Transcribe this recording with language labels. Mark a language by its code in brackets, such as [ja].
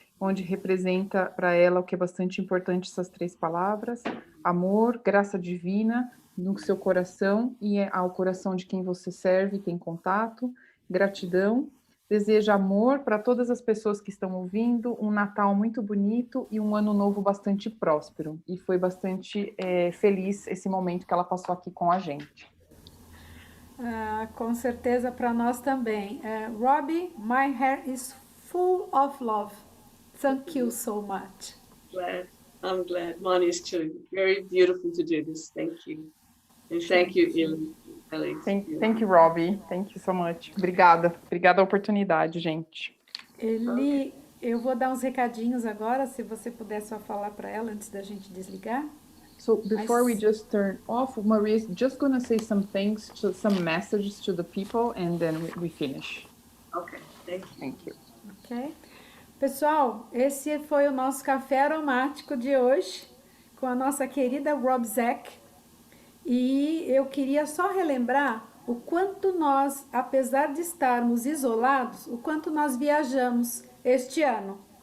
[pt] Onde representa para ela o que é bastante importante, essas 3 palavras: amor, graça divina no seu coração e ao coração de quem você serve, tem contato, gratidão. Deseja amor para todas as pessoas que estão ouvindo, um Natal muito bonito e um Ano Novo bastante próspero. E foi bastante feliz esse momento que ela passou aqui com a gente. Com certeza para nós também. [en] Robbi, my hair is full of love. Thank you so much. I'm glad. Mine is too. Very beautiful to do this. Thank you. And thank you, Ellie. Thank you, Robbi. Thank you so much. [pt] Obrigada. Obrigada a oportunidade, gente. Eli, eu vou dar uns recadinhos agora, se você puder só falar para ela antes da gente desligar. [en] So before we just turn off, Maria is just going to say some things, some messages to the people, and then we finish. Okay, thank you. Ok. [pt] Pessoal, esse foi o nosso café aromático de hoje, com a nossa querida Robbi Zeck. E eu queria só relembrar o quanto nós, apesar de estarmos isolados, o quanto nós viajamos este ano.